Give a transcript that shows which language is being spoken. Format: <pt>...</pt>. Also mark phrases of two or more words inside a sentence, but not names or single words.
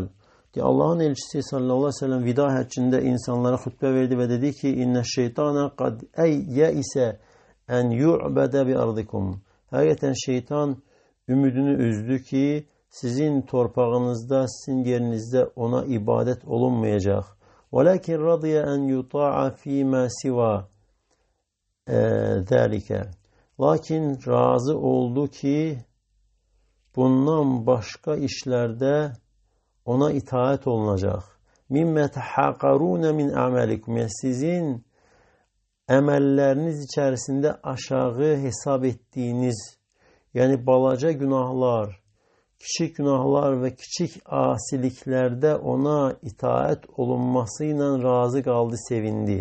<az>Allahın elçisi sallallahu aleyhi ve sellem vida həccində insanlara xütbə verdi və dedi ki,</az> <ar>إن الشيطان قد يئس أن يعبد بأرضكم.</ar> <az>Həqiqətən şeytan ümidini üzdü ki, sizin torpağınızda, sizin yerinizdə ona ibadət olunmayacaq.</az> <ar>وَلَكِنْ رَضِيَ أَنْ يُطَاعَ فِي مَا سِوَى ذَلِكَ.</ar> <az>Lakin razı oldu ki, bundan başqa işlərdə ona itaət olunacaq.</az> <ar>مِمَّ تَحَقَرُونَ مِنْ أَعْمَلِكُمْ.</ar> <az>Yəni sizin əməlləriniz içərisində aşağı hesab etdiyiniz, yəni balaca günahlar, kiçik günahlar və kiçik asiliklərdə ona itaət olunması ilə razı qaldı, sevindi.</az>